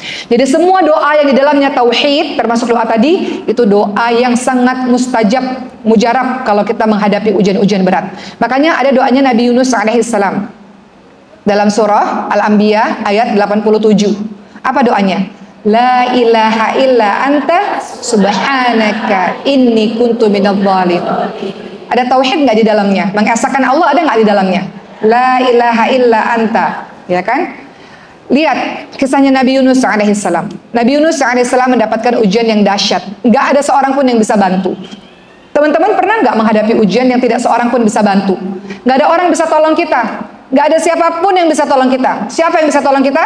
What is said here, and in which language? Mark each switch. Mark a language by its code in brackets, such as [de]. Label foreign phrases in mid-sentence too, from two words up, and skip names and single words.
[id] Jadi semua doa yang di dalamnya tauhid, termasuk doa tadi, itu doa yang sangat mustajab, mujarab kalau kita menghadapi ujian-ujian berat. Makanya ada doanya Nabi Yunus alaihissalam dalam surah Al-Anbiya ayat 87. Apa doanya? [ar] لا إله إلا أنت سبحانك إني كنت من الظالمين. [id] Ada tauhid nggak di dalamnya? Mengesahkan Allah ada nggak di dalamnya? [ar] لا إله إلا أنت, [id] ya kan? Lihat kisahnya Nabi Yunus alaihissalam. Nabi Yunus alaihissalam mendapatkan ujian yang dahsyat. Nggak ada seorang pun yang bisa bantu. Teman-teman pernah nggak menghadapi ujian yang tidak seorang pun bisa bantu? Nggak ada orang bisa tolong kita. Nggak ada siapapun yang bisa tolong kita. Siapa yang bisa tolong kita?